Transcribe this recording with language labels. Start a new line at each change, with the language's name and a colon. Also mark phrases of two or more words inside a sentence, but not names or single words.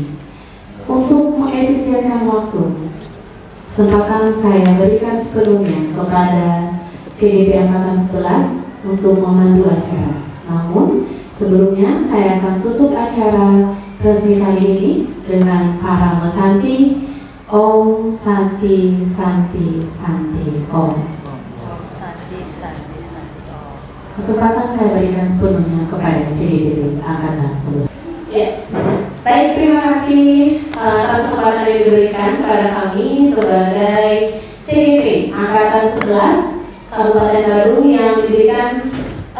Indonesian: Untuk mengefisienkan waktu, kesempatan saya berikan sepenuhnya kepada CDP Angkatan 11 untuk memandu acara. Namun, sebelumnya saya akan tutup acara resmi kali ini dengan para mesanti
Sanskrit: ॐ शान्ति शान्ति शान्ति ॐ. शान्ति शान्ति शान्ति ॐ.
Indonesian: Kesempatan saya berikan sepenuhnya kepada CDP Angkatan 11. Ya, baik, terima kasih atas kesempatan yang diberikan kepada kami sebagai CDP Angkatan 11 Kabupaten Garut yang didirikan